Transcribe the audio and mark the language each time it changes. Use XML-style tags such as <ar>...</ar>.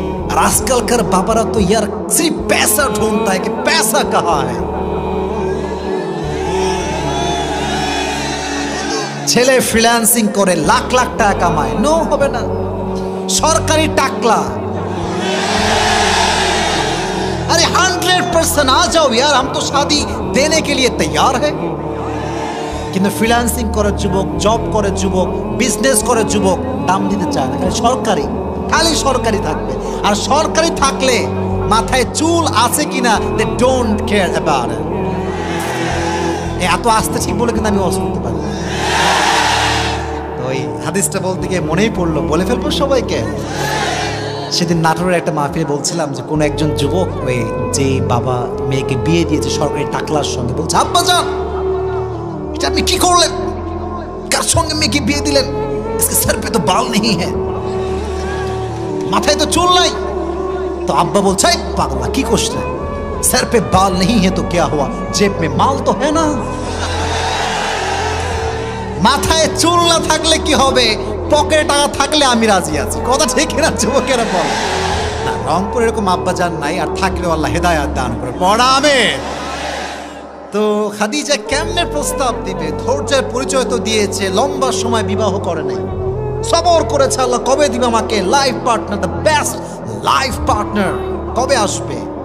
<bn>আর আজকালকার বাবারা তো</bn> <hi>ইয়ার সির্ফ पैसा ढूंढता है कि पैसा कहाँ है।</hi> <bn>ছেলে ফ্রিল্যান্সিং করে লাখ লাখ টাকা কামায়, নো হবে না। সরকারি টাকলা,</bn> <hi>अरे 100% आ जाओ यार, हम तो शादी देने के लिए तैयार है।</hi> <bn>কিন্তু ফ্রিল্যান্সিং করে যুবক, জব করে যুবক, বিজনেস করে যুবক দাম দিতে চায় না। সরকারি, খালি সরকারি থাকবে। আর সরকারি থাকলে মাথায় চুল আছে কিনা</bn> <en>They don't care about it.</en> <bn>এত আস্তে ঠিক বলে কিন্তু আমি ওয়াজ করতে পারি। তো ওই হাদিসটা বলতে গিয়ে মনেই পড়লো, বলে ফেলবো সবাইকে। সেদিন নাটোরের একটা মাহফিলে বলছিলাম যে কোন একজন যুবক ওই যে বাবা মেয়েকে বিয়ে দিয়েছে সরকারি টাকলার সঙ্গে, বলছে আব্বা জান এটা আপনি কি করলেন, কার সঙ্গে মেয়েকে বিয়ে দিলেন,</bn> <hi>इसके सर पे तो बाल नहीं है,</hi> <bn>মাথায় তো চুল নাই। তো আব্বা বলছে পাগলা কি করছিস,</bn> <hi>सर पे बाल नहीं है तो क्या हुआ, जेब में माल तो है ना।</hi> <bn>মাথায় চুল না থাকলে কি হবে, পকেটে টাকা থাকলে আমি রাজি আছি। কথা ঠিক না যুবকেরা? বল না, রংপুর এরকম আব্বা জান নাই, আর থাকলেও আল্লাহ হেদায়েত দান করে। পড়া আমিন। তো খাদিজা কেমনে প্রস্তাব দিবে? ধৈর্যের পরিচয় তো দিয়েছে, লম্বা সময় বিবাহ করে নাই, সবর করেছে আল্লাহ কবে দিবে আমাকে life partner,</bn> <en>the best life partner</en> <bn>কবে আসবে।</bn>